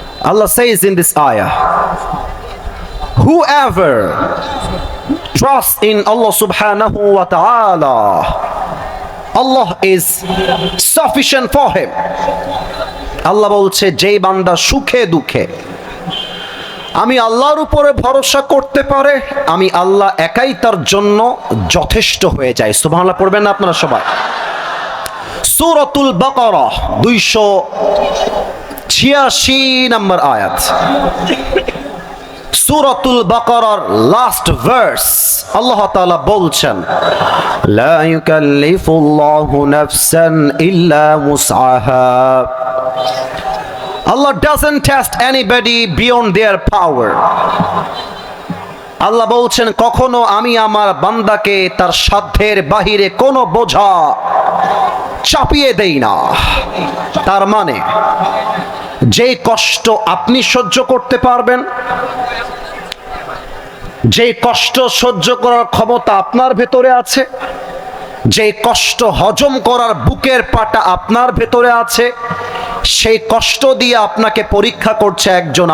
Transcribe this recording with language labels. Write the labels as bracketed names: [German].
[English] Allah says in this ayah, whoever trusts in Allah subhanahu wa ta'ala, Allah is sufficient for him. [Bangla] আল্লাহ বলছে, যেই বান্দা সুখে দুঃখে আমি আল্লাহর উপরে ভরসা করতে পারে, আমি আল্লাহ একাই তার জন্য যথেষ্ট হয়ে যায়। সুবহানাল্লাহ পড়বেন না আপনারা সবাই? সূরাতুল বাকারা 286 নম্বর আয়াত। সূরাতুল বাকারার লাস্ট ভার্স আল্লাহ তাআলা বলছেন, [Arabic] লা ইউকাল্লিফুল্লাহু নাফসান ইল্লা উসআহা। [English] Allah doesn't test anybody beyond their power. [Bangla] আল্লাহ বলছেন, কখনো আমি আমার বান্দাকে তার সাধ্যের বাহিরে কোনো বোঝা চাপিয়ে দেই না। তার মানে যে কষ্ট আপনি সহ্য করতে পারবেন, যে কষ্ট সহ্য করার ক্ষমতা আপনার ভেতরে আছে, যে কষ্ট হজম করার বুকের পাটা আপনার ভেতরে আছে, সেই কষ্ট দিয়ে আপনাকে পরীক্ষা করছে একজন।